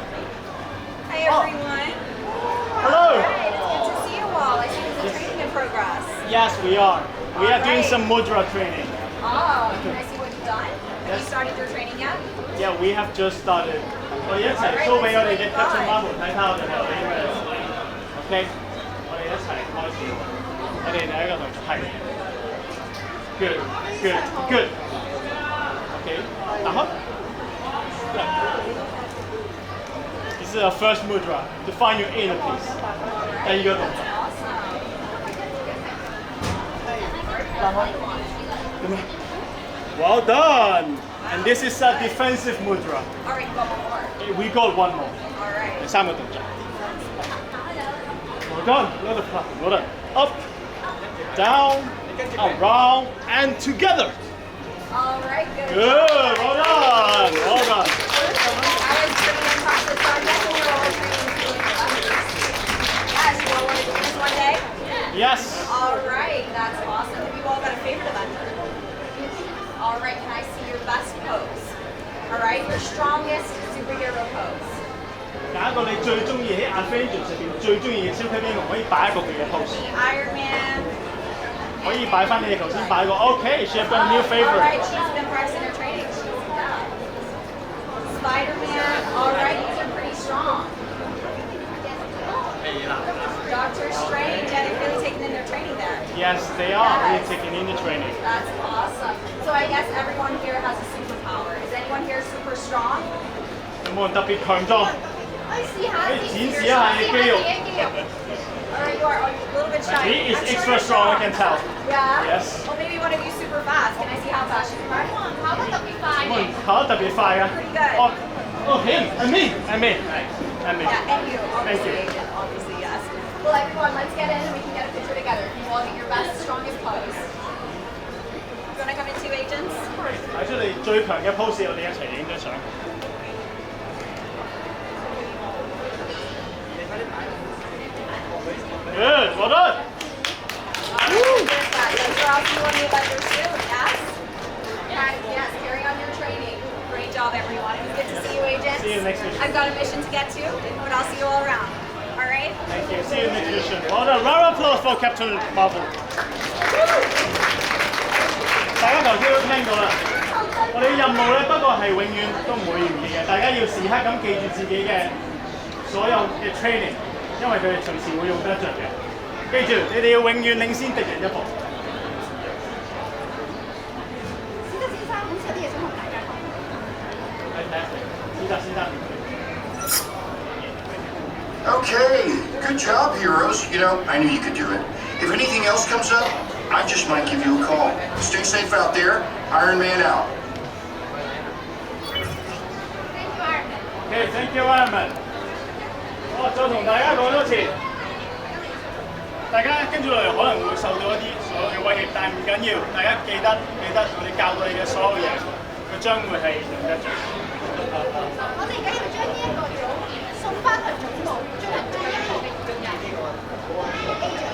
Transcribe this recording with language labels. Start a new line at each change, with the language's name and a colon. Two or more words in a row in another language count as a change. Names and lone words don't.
English: Hi everyone. Hello. Alright, it's good to see you all. I see there's a training in progress. Yes, we are. We are doing Alright. some mudra training. Oh, can I see what you've done? Have you Yes. started your training yet? Yeah, we have just started.
Cantonese: 我哋一齊 show 俾我哋嘅 Captain Marvel 睇下我哋有啲咩。OK， 我哋一齊開始。我哋第一個動作係
English: good good good。OK， 打開。This is our first mudra to find your inner peace。
Cantonese: 第二個動作。打開。咁樣。
English: Well done. And this is a defensive mudra. Alright, you got more. We got one more. Alright.
Cantonese: 3 個動作。
English: Well done. Another clap. Well done. Up, down, around, and together. Alright, good. Good. Well done. Well done. I was pretty impressive, so I'm guessing you're all training doing Yes, you all want to do this one day? Yes. Alright, that's awesome. Have you all got a favorite eventer? Alright, can I see your best pose? Alright, your strongest superhero pose.
Cantonese: 揀一個你最中意喺 Avengers 入邊最中意嘅超級英雄，可以擺一個佢嘅 pose，
English: The Iron Man.
Cantonese: 可以擺翻你哋頭先擺個。
English: Okay, she have got a new Alright, favorite. she's been practicing her training. Yeah. Spider-Man. Alright, these are pretty strong. Doctor Strange, yeah, they're really taking in their training there. Yes, they are really taking in the training. That's awesome. So I guess everyone here has a superpower. Is anyone here super strong?
Cantonese: 有冇人特別強壯？可以試下可以展示一試下你嘅肌肉。
English: Alright, you are a little bit shy. He is I'm sure extra you're strong, I can tell. Yeah? Yes. Well, maybe one of you super fast. Can I see how fast you can run?
Cantonese: 跑得特別快有冇人嘅。跑得特別快啊？
English: Pretty good. Him and me and me and me. Yeah, and you. Thank Obviously, you. Agent, obviously, yes. Well, everyone, let's get in and we can get a picture together. You all get your best, strongest pose. You want to come in two agents?
Cantonese: 睇出你最強嘅 pose，我哋一齊影張相。
English: Good, well done. Thanks for asking what you about your suit, yes? Yes, carry on your training. Great job, everyone. It was good to see you, agents. See you next mission. I've got a mission to get to, but I'll see you all around. All right? Thank you. See you next mission. Well done. Round of applause for Captain Marvel.
Cantonese: 大家頭先都聽到啦，我哋嘅任務咧，不過係永遠都唔會完結嘅。大家要時刻咁記住自己嘅所有嘅 training，因為佢哋隨時會用得着嘅。記住，你哋要永遠領先敵人一步。史德先生好似有啲嘢想同大家講。嚟睇下，史特先生。
English: Okay, good job, heroes. You know, I knew you could do it. If anything else comes up, I just might give you a call. Stay safe out there. Iron Man out. Thank you, Iron Man. Okay, thank you, Iron Man.
Cantonese: 我再同大家講多次，大家跟住落嚟可能會受到一啲所有嘅威脅，但係唔緊要，大家記得我哋教到你嘅所有嘢，佢將會係用得着。我哋而家要將呢一個組送翻去總部，進行進一步嘅驗證。